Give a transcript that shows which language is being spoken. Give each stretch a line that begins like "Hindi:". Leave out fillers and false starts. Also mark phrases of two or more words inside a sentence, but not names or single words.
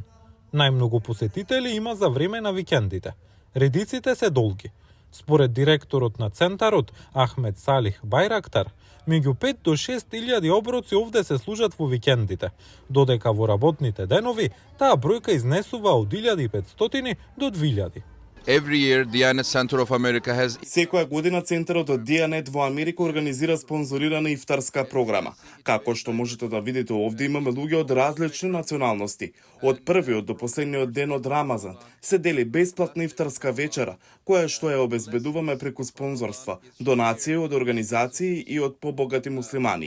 Macedonian: Најмногу посетители има за време на викендите. Редиците се долги. Според директорот на центарот, Ахмед Салих Байрактар, меѓу 5 до 6 илјади оброци овде се служат во викендите, додека во работните денови таа бројка изнесува од 1500 до 2000.
English: Every year, Diyanet Center of America has...
Macedonian: Секоја година Центарот од Дијанет во Америка организира спонзорирана ифтарска програма. Како што можете да видите овде, имаме луѓе од различни националности. Од првиот до последниот ден од Рамазан се дели бесплатна ифтарска вечера, која што ја обезбедуваме преку спонзорства, донации од организации и од побогати муслимани.